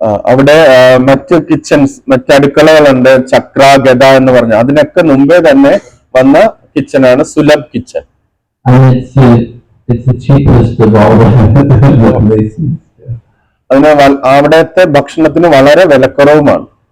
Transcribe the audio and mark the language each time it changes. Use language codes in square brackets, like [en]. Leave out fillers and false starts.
[ml] അവിടെ മറ്റ് കിച്ചൺസ്, മറ്റ് അടുക്കളകളുണ്ട്, ചക്ര, ഗദ എന്ന് പറഞ്ഞ അതിനൊക്കെ മുമ്പേ തന്നെ വന്ന കിച്ചണാണ് Sulabh kitchen. [en] And it's the cheapest of all the places. [ml] അതിന് അവിടത്തെ ഭക്ഷണത്തിന് വളരെ വിലക്കുറവുമാണ്.